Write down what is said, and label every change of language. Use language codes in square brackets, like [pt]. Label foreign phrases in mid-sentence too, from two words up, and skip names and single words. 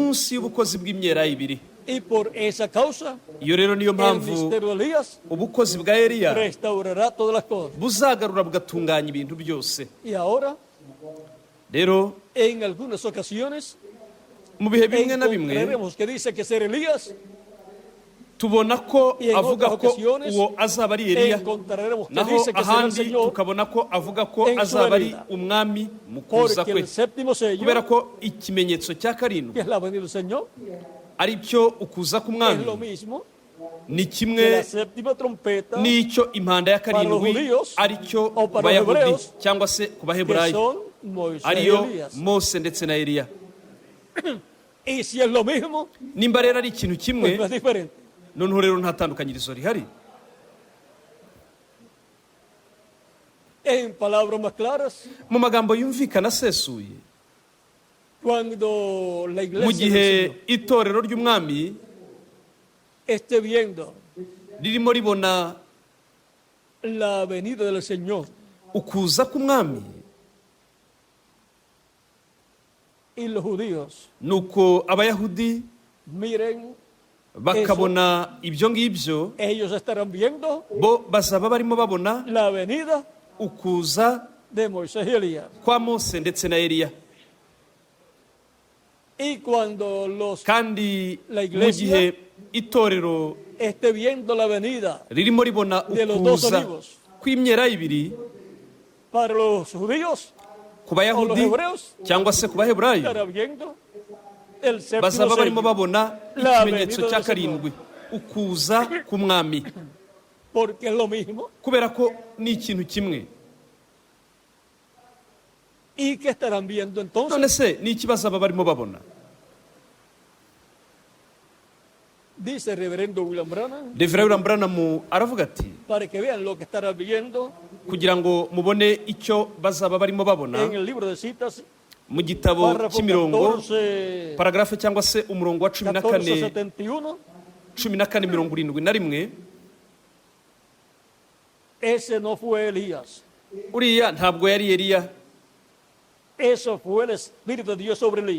[rw] munsi y'ubukozi bw'imyera ibiri. [es] Y por esa causa, [rw] Iyo rero niyo [es] el [rw] mpamvu [es] ministerio de Elías [rw] ubukozi bwa Eliya [es] restaurará todas las cosas. [rw] buzagarura bugatunganya ibintu byose. [es] Y ahora, [rw] Rero [es] en algunas ocasiones, [rw] mu bihe bimwe na bimwe [es] encontraremos que dice que ser Elías, [rw] tubona ko [es] y en [rw] avuga [es] otras [rw] ko [es] ocasiones [rw] uwo azaba ari Eliya, [es] encontraremos que [rw] naho [es] dice que será el [rw] ahandi [es] Señor, [rw] tukabona ko avuga ko [es] en su [rw] azaba ari [es] venida. [rw] umwami mu kuza [es] porque [rw] kwe, [es] el séptimo sello, [rw] kubera ko ikimenyetso cya [es] que [rw] karindwi [es] es la venida del Señor, [rw] ari cyo ukuza [es] es [rw] k'umwami, [es] lo mismo [rw] ni [es] que [rw] kimwe [es] la séptima trompeta, [rw] n'icyo impanda ya karindwi aricyo ku bayahudi cyangwa se ku [es] que [rw] baheburayo [es] son Moisés y [rw] ariyo [es] Elías. [rw] mose ndetse na eliya. [es] Y si es lo mismo, [rw] nimba rero ari ikintu [es] pues [rw] kimwe, [es] no es diferente. [rw] noneho rero nta tandukanyirizo rihari. [es] En palabras más claras, [rw] mu magambo yumvikana asesuye, [es] cuando la [rw] mu [es] iglesia [rw] gihe [es] del Señor [rw] itorero ry'umwami [es] esté viendo [rw] ririmo ribona [es] la venida del Señor [rw] ukuza k'umwami, [es] y los judíos [rw] nuko abayahudi [es] miren, [rw] bakabona ibyo ngibyo, [es] ellos estarán viendo [rw] bo bazaba barimo babona [es] la venida [rw] ukuza [es] de Moisés y Elías. [rw] kwa mose ndetse na eliya. [es] Y cuando [rw] kandi [es] la [rw] mu [es] iglesia [rw] gihe itorero [es] esté viendo la venida [rw] ririmo ribona [es] de los dos [rw] ukuza [es] olivos, [rw] kw'imyera ibiri, [es] para los judíos [rw] ku [es] o los [rw] bayahudi [es] hebreos [rw] cyangwa se ku baheburayo, [es] estará viendo el séptimo [rw] bazaba barimo [es] sello, [rw] babona [es] la [rw] ikimenyetso [es] venida [rw] cya [es] del [rw] karindwi, ukuza k'umwami, [es] porque es lo mismo. [rw] kubera ko ni ikintu kimwe. [es] ¿Y qué estarán viendo entonces? [rw] none se ni iki bazaba barimo babona? [es] Dice el reverendo William Branham, [rw] Reverend Branham aravuga ati, [es] para que vean lo que estarán viendo [rw] kugira ngo mubone icyo bazaba barimo babona, [es] en el libro de citas, [rw] mu gitabo [es] párrafo [rw] cy'imirongo 14, paragarafe cyangwa se umurongo wa [es] 1471, [rw] 1471, [es] ese no fue Elías, [rw] uriya ntabwo yari eliya, [es] eso fue el Espíritu de Dios sobre Elías.